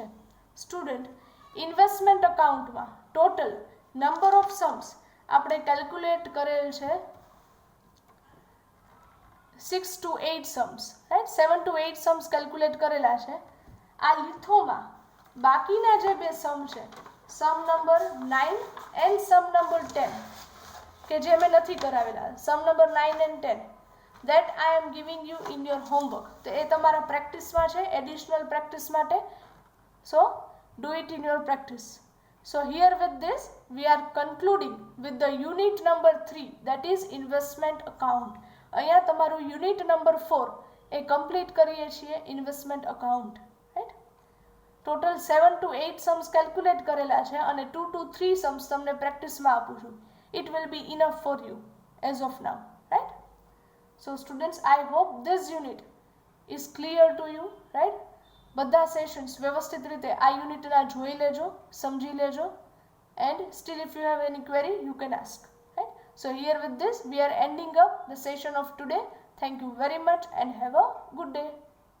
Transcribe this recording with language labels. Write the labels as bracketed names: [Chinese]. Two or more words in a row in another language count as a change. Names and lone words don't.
[Gujarati] સ્ટુડન્ટ ઇન્વેસ્ટમેન્ટ અકાઉન્ટમાં [English] total number of sums [Gujarati] આપણે કેલ્ક્યુલેટ કરેલ છે 6 to 8 સમ્સ રાઈટ. 7 to 8 સમ્સ કેલ્ક્યુલેટ કરેલા છે. આ લિથોમાં બાકીના જે બે સમ છે [English] sum number 9 and sum number 10 [Gujarati] કે જે મેં નથી કરાવેલા, [English] sum number 9 and 10 that I am giving you in your homework. [Gujarati] તો એ તમારા પ્રેક્ટિસમાં છે, [English] additional practice [Gujarati] માટે. [English] So do it in your practice. So here with this we are concluding with the unit number 3 that is investment account. [Gujarati] અહીંયા તમારું [English] unit number [Gujarati] 4 એ કમ્પ્લીટ કરીએ છીએ [English] investment account right. [Gujarati] ટોટલ 7 to 8 સમ્સ કેલ્ક્યુલેટ કરેલા છે અને 2 to 3 સમ્સ તમને પ્રેક્ટિસમાં આપું છું. [English] it will be enough for you as of now right. so students I hope this unit is clear to you right. [Gujarati] બધા સેશન્સ વ્યવસ્થિત રીતે આ યુનિટના જોઈ લેજો, સમજી લેજો [English] and still if you have any query you can ask right. So here with this we are ending up the session of today. Thank you very much and have a good day.